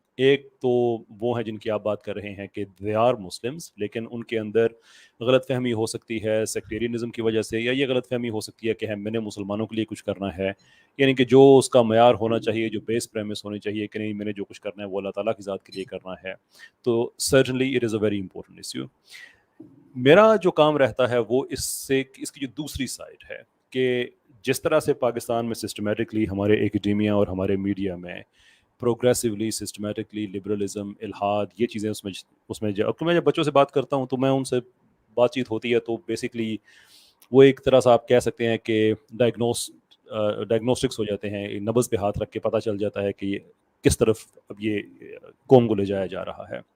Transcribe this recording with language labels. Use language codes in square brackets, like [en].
[ur] ایک تو وہ ہیں جن کی آپ بات کر رہے ہیں کہ [en] they are Muslims, [ur] لیکن ان کے اندر غلط فہمی ہو سکتی ہے سیکٹیرینزم کی وجہ سے, یا یہ غلط فہمی ہو سکتی ہے کہ میں نے مسلمانوں کے لیے کچھ کرنا ہے, یعنی کہ جو اس کا معیار ہونا چاہیے, جو بیس پریمس ہونی چاہیے کہ نہیں, میں نے جو کچھ کرنا ہے وہ اللہ تعالیٰ کی ذات کے لیے کرنا ہے. [en] تو certainly it is a very important issue. [ur] میرا جو کام رہتا ہے وہ اس کی جو دوسری سائڈ ہے, کہ جس طرح سے پاکستان میں سسٹمیٹکلی ہمارے ایکیڈیمیا اور ہمارے میڈیا میں پروگریسولی سسٹمیٹکلی لبرلزم, الحاد, یہ چیزیں اس میں میں جب بچوں سے بات کرتا ہوں تو میں ان سے بات چیت ہوتی ہے تو بیسکلی وہ ایک طرح سے آپ کہہ سکتے ہیں کہ ڈائگنوسٹکس ہو جاتے ہیں, نبض پہ ہاتھ رکھ کے پتہ چل جاتا ہے کہ یہ کس طرف اب یہ قوم کو لے جایا جا رہا ہے.